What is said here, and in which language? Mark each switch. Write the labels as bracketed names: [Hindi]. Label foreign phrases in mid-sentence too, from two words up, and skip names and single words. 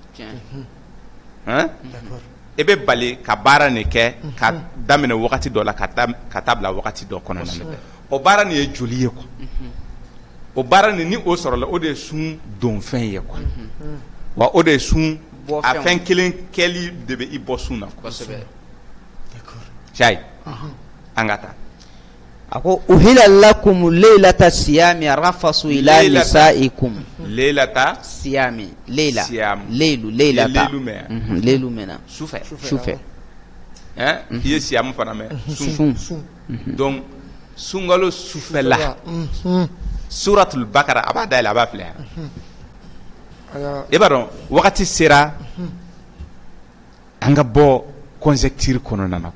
[Bambara] e bɛ bali ka baara nin kɛ ka daminɛ wagati dɔ la ka taa bila wagati dɔ kɔnɔna na o baara nin ye joli ye quoi o baara nin ni o sɔrɔla o de ye sun don fɛn ye quoi wa o de ye sun a fɛn kelen kɛli de bɛ i bɔ sun na sayi an ka taa [Arabic] a ko أحل لكم ليلة الصيام الرفث إلى نسائكم leylata الصيام ليلة leylu ليلة ليل [Bambara] mena sufɛ hein i ye siyamu fana mɛn sun donc sunkalo sufɛla suratul bakara a b'a dayɛlɛ a b'a filɛ i b'a dɔn wagati sera an ka bɔ conjecture kɔnɔna na